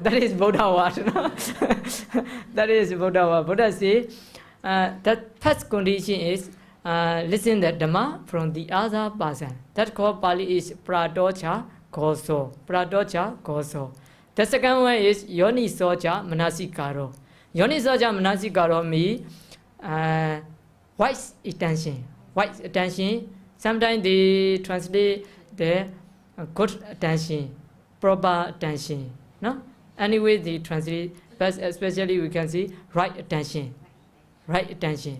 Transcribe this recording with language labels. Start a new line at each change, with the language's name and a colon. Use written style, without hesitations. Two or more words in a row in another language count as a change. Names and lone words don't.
English: That is Buddha word. No? That is Buddha word. Buddha says that first condition is listen the Dhamma from the other person. That called Pali is
Pali: pradocha goso. Pradocha goso.
English: The second one is
Pali: yonisocha manasikaro. Yonisocha manasikaro
English: means wise attention. Wise attention. Sometimes they translate the good attention, proper attention. No? Anyway, they translate, but especially we can see right attention. Right attention.